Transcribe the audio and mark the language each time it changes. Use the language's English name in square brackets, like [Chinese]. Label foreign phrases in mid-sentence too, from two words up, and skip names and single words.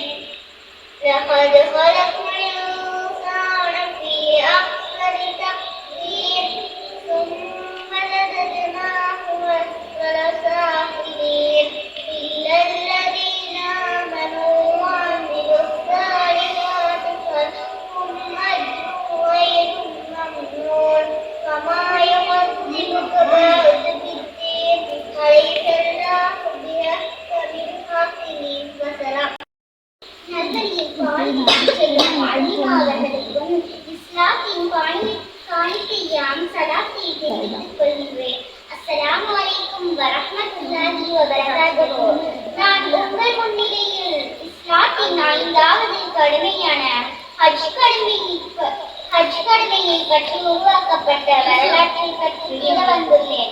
[Arabic] لقد خلقنا الإنسان في أحسن تقويم ثم رددناه أسفل سافلين إلا الذين آمنوا وعملوا الصالحات فلهم أجر غير ممنون. وما يكذبك بعد بالدين أليس الله بأحكم الحاكمين. وسلام. [Tamil] அவர்களுக்கும் இஸ்லாத்தின் காணிக்கையாம் சலாத்தை தெரிவித்துக் கொள்கிறேன். [Arabic] السلام عليكم ورحمة الله وبركاته. [Tamil] நான் உங்கள் முன்னிலையில் இஸ்லாத்தின் 5வது கடமையான ஹஜ் கடமையை பற்றி உருவாக்கப்பட்ட வரலாற்றை பற்றி எழுத வந்துள்ளேன்.